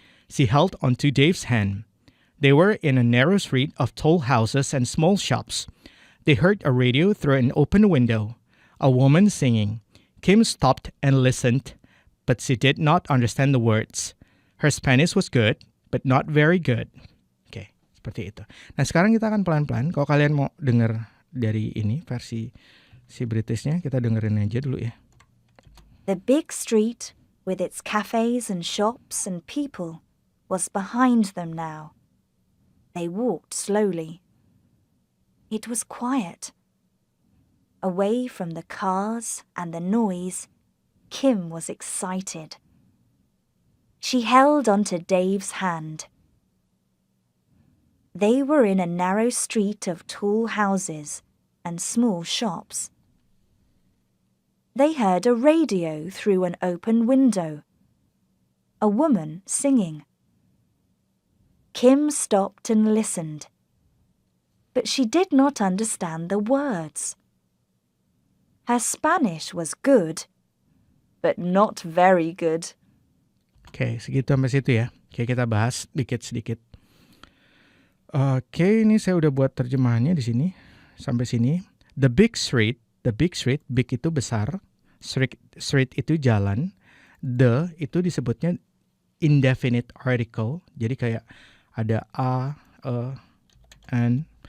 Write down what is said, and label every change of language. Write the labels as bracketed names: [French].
[English] She held onto Dave's hand. They were in a narrow street of tall houses and small shops. They heard a radio through an open window. A woman singing. Kim stopped and listened, but she did not understand the words. Her Spanish was good, but not very good. [Indonesian] Oke, seperti itu. Nah, sekarang kita akan pelan-pelan. Kalau kalian mau dengar dari ini versi si Britishnya, kita dengerin aja dulu ya. [English] The big street, with its cafes and shops and people, was behind them now. They walked slowly. It was quiet. Away from the cars and the noise, Kim was excited. She held onto Dave's hand. They were in a narrow street of tall houses and small shops. They heard a radio through an open window. A woman singing. Kim stopped and listened, but she did not understand the words. Her Spanish was good, but not very good. [Indonesian] Oke, segitu sampai situ ya. Oke, kita bahas sedikit. Oke, ini saya udah buat terjemahannya di sini sampai sini. [English] The big street, [Indonesian] big itu besar, street itu jalan, the itu disebutnya indefinite article, jadi kayak ada a, an.